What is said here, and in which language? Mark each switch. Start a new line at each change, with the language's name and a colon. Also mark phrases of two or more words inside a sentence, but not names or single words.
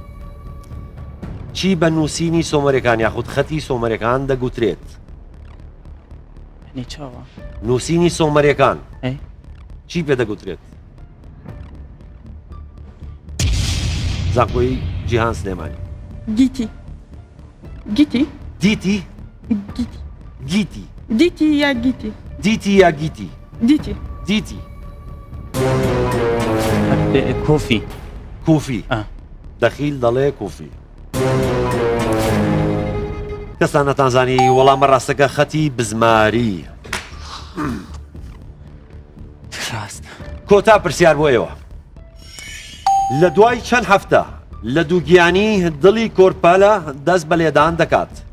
Central Kurdish: چی بە نووسینی سۆمەریەکان یاخود خەتی سۆمەریەکان دەگوترێت؟ نووسینی سۆمەریەکان چی پێ دەگوترێت؟ زانکۆی جیهان سلێمانی گیتی گیتی دیتی گیتی گیتی دیتی یا گیتی دیتی یا گیتی دیتی دیتی کوفی کوفی دەخیل دەڵێ کوفی. کەسان نەتانزانی وەڵامە ڕاستەکە خەتی بزماری. کۆتا پرسیار بۆ ئێوە لە دوای چەند هەفتە لە دووگیانی دڵی کۆرپالە دەست بە لێدان دەکات؟